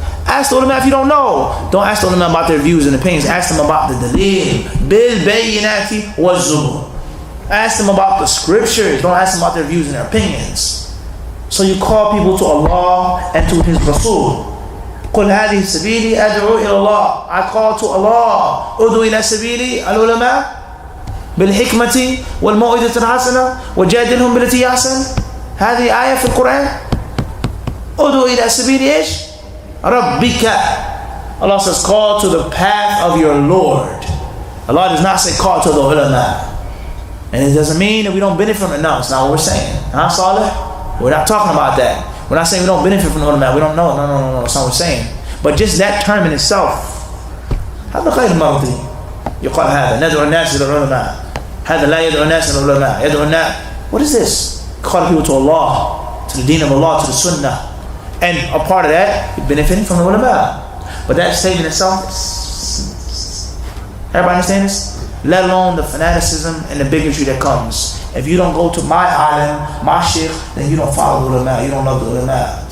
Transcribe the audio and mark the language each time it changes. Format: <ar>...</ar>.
<en>Ask the ulama if you don't know. Don't ask the ulama about their views and opinions. Ask them about the dalil.</en> <ar>بِالْبَيِّنَاتِ وَالزُّبُرِ.</ar> <en>Ask them about the scriptures. Don't ask them about their views and their opinions. So you call people to Allah and to His Rasul.</en> <ar>قُلْ هَذِهِ سَبِيلِي أَدْعُو إِلَى اللَّهِ.</ar> <en>I call to Allah.</en> <ar>أُدْعُو إِلَى سَبِيلِ الْعُلَمَاءِ بالحكمة والموعظة الحسنة وجادلهم بالتي أحسن. هذه آية في القرآن. أدعو إلى سبيل إيش؟ ربك.</ar> <en>Allah says call to the path of your Lord. Allah does not say call to the ulama. And it doesn't mean that we don't benefit from it. No, it's not what we're saying. Huh, Saleh? We're not talking about that. We're not saying we don't benefit from the ulama. We don't know. No. That's not what we're saying. But just that term in itself.</en> <ar>هذا غير مرضي. يقال هذا ندعو الناس إلى العلماء. هذا لا يدعو الناس إلى العلماء. يدعو الناس.</ar> <en>What is this? Calling people to Allah, to the deen of Allah, to the sunnah. And a part of that, you're benefiting from the ulama. But that statement itself, everybody understand this? Let alone the fanaticism and the bigotry that comes. If you don't go to my alim, my sheikh, then you don't follow the ulama. You don't love the ulama.</en>